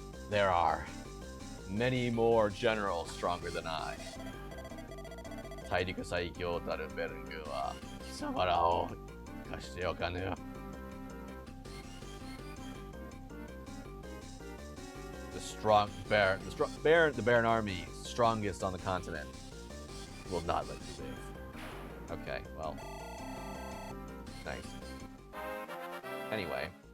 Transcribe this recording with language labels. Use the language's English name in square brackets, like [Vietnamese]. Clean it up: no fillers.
[English] There are many more generals stronger than I. [Japanese] 大陸最強たるベルン軍は貴様らを貸しておかぬ。 [English] The Baron army, strongest on the continent, will not let you live. Okay, well, nice. Anyway.